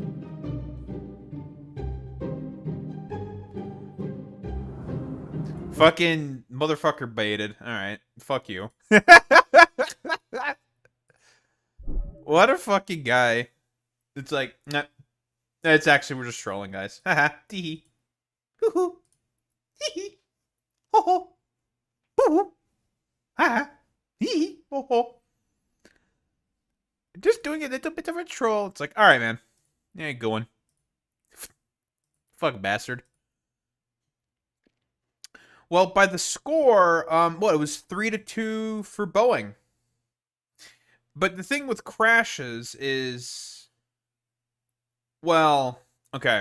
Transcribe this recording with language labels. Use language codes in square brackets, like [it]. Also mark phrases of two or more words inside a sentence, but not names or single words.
[en] Fucking motherfucker baited. Alright, fuck you. What a fucking guy. It's like, nah. It's actually, we're just trolling, guys. Haha, tee. Hoo-hoo. Hee-hee. Ho-ho. Hoo-hoo. Ha-ha. Hee-hee. Ho-ho. Just doing a little bit of a troll. It's like, alright, man. You ain't going. Fuck bastard. Well, by the score, what, it was 3-2 for Boeing. But the thing with crashes is, well, okay.